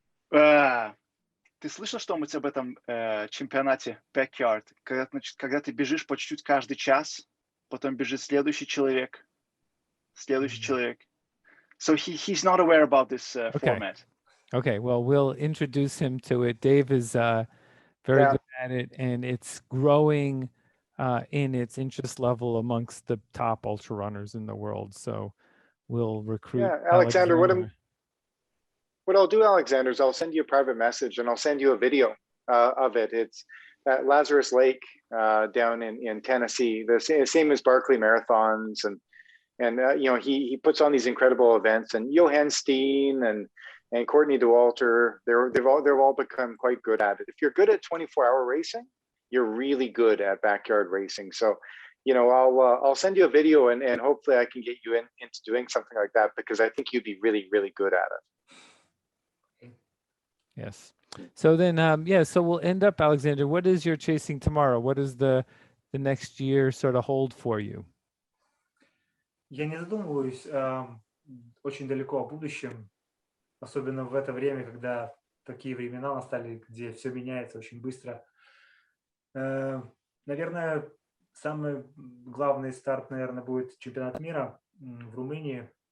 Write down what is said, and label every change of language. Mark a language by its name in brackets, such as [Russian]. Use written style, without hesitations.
[Russian] Ты слышал что-нибудь об этом чемпионате Backyard? Когда ты бежишь по чуть-чуть каждый час, потом бежит следующий человек. [English] So he's not aware about this format. Okay, well, we'll introduce him to it. Dave is very good at it, and it's growing in its interest level amongst the top ultra runners in the world. So we'll recruit. Yeah, Aleksander, what I'll do, Aleksander, is I'll send you a private message and I'll send you a video of it. It's at Lazarus Lake down in Tennessee, the same as Barkley Marathons, and he puts on these incredible events. And Johan Steen and Courtney Dauwalter, they've all become quite good at it. If you're good at 24-hour racing, you're really good at backyard racing. So, I'll send you a video and hopefully I can get you into doing something like that, because I think you'd be really, really good at it. Yes. So then, so we'll end up, Aleksander, what is your chasing tomorrow? What does the next year sort of hold for you? [Russian] Я не задумываюсь очень далеко о будущем, особенно в это время, когда такие времена настали, где все меняется очень быстро. Наверное, самый главный старт, будет чемпионат мира в Румынии.